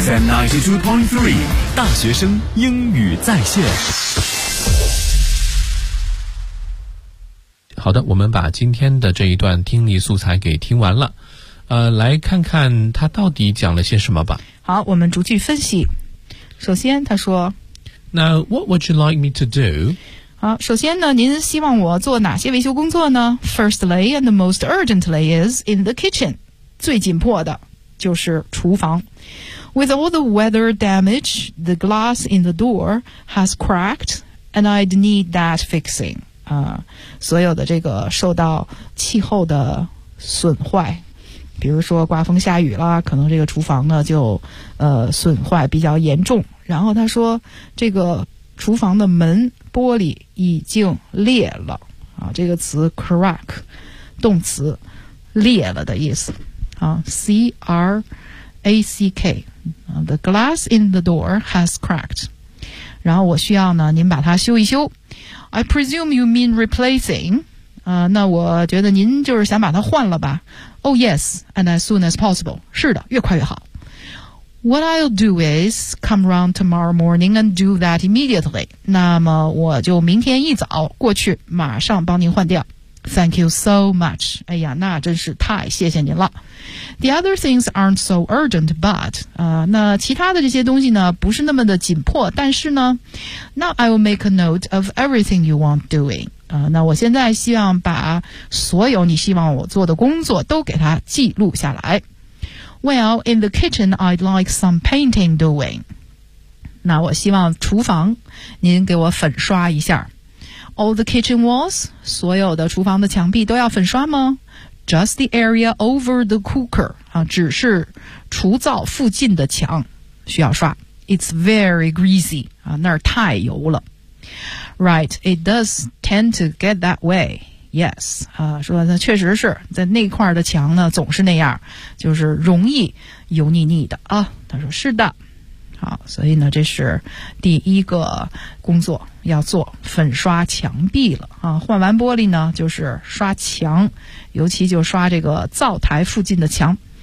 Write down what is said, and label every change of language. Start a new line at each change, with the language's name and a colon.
Chinese: FM 92.3 大学生英语在线。好的，我们把今天的这一段听力素材给听完了，来看看他到底讲了些什么吧。好，我们逐句分析。首先他说，
English: Now what would you like me to do?
Chinese: 好，首先呢，您希望我做哪些维修工作呢？
English: Firstly and the most urgently is in the kitchen，
Chinese: 最紧迫的就是厨房。
English: With all the weather damage, the glass in the door has cracked and I'd need that fixing.
Chinese: 所有的这个受到气候的损坏，比如说刮风下雨啦，可能这个厨房呢就损坏比较严重。然后他说这个厨房的门玻璃已经裂了啊，这个词 crack 动词裂了的意思啊，
English: crack the glass in the door has cracked.
Chinese: 然后我需要呢您把它修一修。
English: I presume you mean replacing.
Chinese: 那我觉得您就是想把它换了吧。
English: Oh yes, and as soon as possible.
Chinese: 是的，越快越好。
English: What I'll do is come round tomorrow morning and do that immediately.
Chinese: 那么我就明天一早过去马上帮您换掉。
English: Thank you so much.
Chinese: 哎呀，那真是太谢谢您了。
English: The other things aren't so urgent, but
Chinese: 那其他的这些东西呢，不是那么的紧迫。
English: 但是呢 ，Now I will make a note of everything you want doing.
Chinese: 那我现在希望把所有你希望我做的工作都给它记录下来。
English: Well, in the kitchen, I'd like some painting doing.
Chinese: 那我希望厨房您给我粉刷一下。
English: All the kitchen walls,
Chinese: 所有的厨房的墙壁都要粉刷吗？
English: Just the area over the cooker,
Chinese: 只是厨灶附近的墙需要刷。
English: It's very greasy,
Chinese: 那儿太油了。
English: Right, it does tend to get that way.
Chinese: Yes, 说那确实是在那块的墙呢总是那样，就是容易油腻腻的啊。他说是的。好，所以呢这是第一个工作要做，粉刷墙壁了啊。换完玻璃呢就是刷墙，尤其就刷这个灶台附近的墙。